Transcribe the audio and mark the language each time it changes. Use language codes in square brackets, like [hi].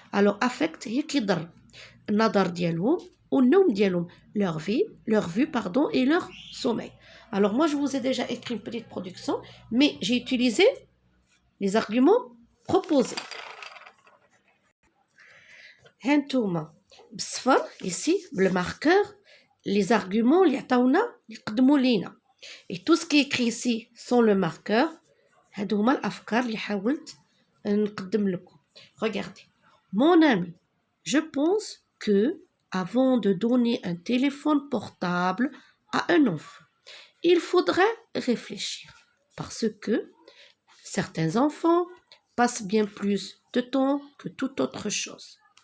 [fr] Alors affecte [ar] هي كيضر النظر ديالهم والنوم ديالهم, [fr] leur vue pardon, et leur sommeil. Alors moi je vous ai déjà écrit une petite production, mais j'ai utilisé les arguments proposés. [ar] هانتوما بالصفر [fr] ici le marqueur les arguments [ar] اللي عطاونا يقدموا لينا. [fr] Et tout ce qui est écrit ici sans le marqueur, [ar] هادو هما الافكار اللي حاولت نقدم لكم. [fr] Regardez. Mon ami, je pense que avant de donner un téléphone portable à un enfant, il faudrait réfléchir parce que certains enfants passent bien plus de temps que toute autre chose.